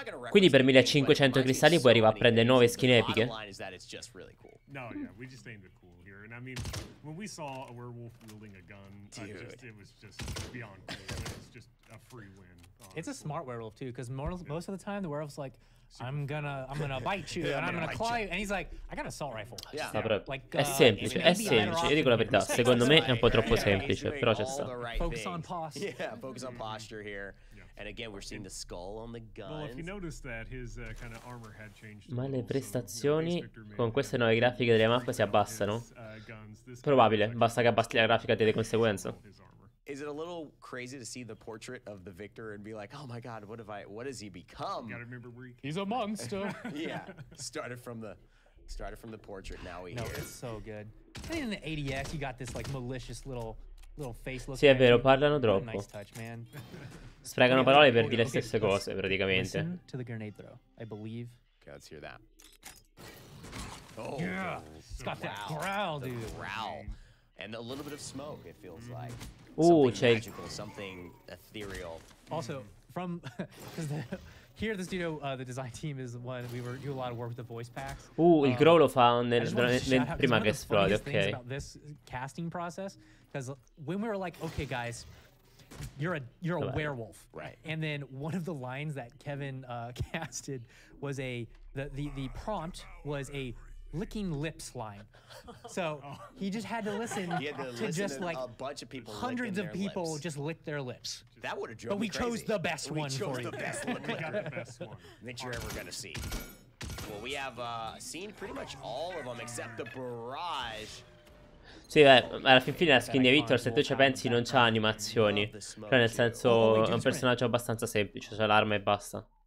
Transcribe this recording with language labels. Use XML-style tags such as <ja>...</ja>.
<it>Quindi per 1500 cristalli puoi arrivare a prendere 9 skin epiche?</it> <en>No, yeah, we just aimed it cool here. And I mean, when we saw a werewolf wielding a gun, it was just beyond cool. It was just a free win. It's a smart werewolf too, because most of the time the werewolf's like, I'm gonna bite you and I'm gonna claw you, and he's like, I got an assault rifle.</en> <it>È semplice, io dico la verità, secondo me è un po' troppo semplice, però c'è sta.</it> <en>Focus on posture. Yeah, focus on posture here. And again, we're seeing the skull on the gun. Well, if you notice that his kind of armor had changed.</en> <it>Ma le prestazioni con queste nuove grafiche delle mappe si abbassano? Probabile, basta che abbassi la grafica di conseguenza.</it> <en>Is it a little crazy to see the portrait of the victor and be like, oh my God, what has he become? You gotta remember where he's a monster. Yeah, started from the portrait. Now we No, hear. it's so good. And in the ADX, you got this like malicious little face look.</en> <it>Sì, è vero, parlano troppo.</it> <en>Nice touch, man.</en> <it>Sprecano parole per dire le stesse cose, praticamente.</it> <en>Listen to the grenade throw, I believe. Okay, let's hear that. Oh, Yeah, it's got that growl, dude. Growl. And a little bit of smoke, it feels like.</en> <it>C'è</it> <en>Something magical, something ethereal. Also, from here at the studio, the design team is one. We were doing a lot of work with the voice packs.</en> <it>Il grow lo fa prima che esplode, ok.</it> <en>About this casting process, because when we were like, okay, guys, you're a werewolf, right? And then one of the lines that Kevin casted was the prompt was a licking lips line. So he just had to listen to just like a bunch of people, hundreds of people just lick their lips. That would have driven me crazy. But we chose the best one for you. We chose the best one. We got the best one that you're ever gonna see. Well, we have seen pretty much all of them except the barrage.</en> <it>Sì, alla fin fine la skin di Victor, se tu ci pensi, non c'ha animazioni. Cioè, nel senso, è un personaggio abbastanza semplice, c'ha l'arma e basta.</it>